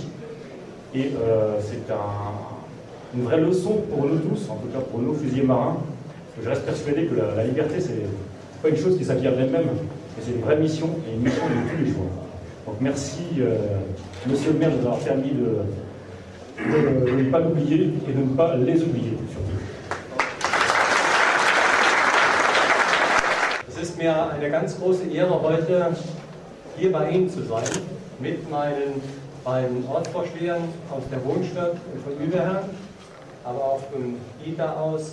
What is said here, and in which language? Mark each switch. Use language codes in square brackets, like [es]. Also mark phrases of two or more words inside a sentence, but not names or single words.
[fr] Et c'est une vraie leçon pour nous tous, en tout cas pour nos fusiliers marins. Je reste persuadé que la liberté, c'est pas une chose qui s'acquiert d'elle-même, mais c'est une vraie mission, et une mission de tous les jours. Donc merci, monsieur le maire, de nous avoir permis de ne pas l'oublier et de ne pas les oublier, surtout. [de] Es ist mir eine ganz große Ehre, heute hier bei Ihnen zu sein, mit meinen beiden Ortsvorstehern aus der Wohnstadt und von Überherrn, aber auch von ITA aus.